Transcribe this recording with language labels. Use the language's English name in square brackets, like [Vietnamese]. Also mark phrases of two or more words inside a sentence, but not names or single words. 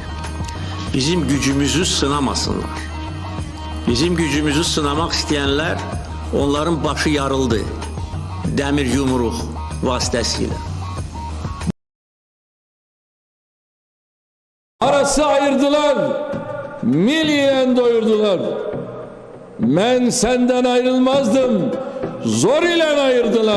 [Azerbaijani] Bizim gücümüzü sınamasınlar. Bizim gücümüzü sınamaq istəyənlər, onların başı yarıldı dəmir yumruq vasitəsilə. Arası ayırdılar, milliyen doyurdular. [Turkish] Ben senden ayrılmazdım, zor ile ayırdılar.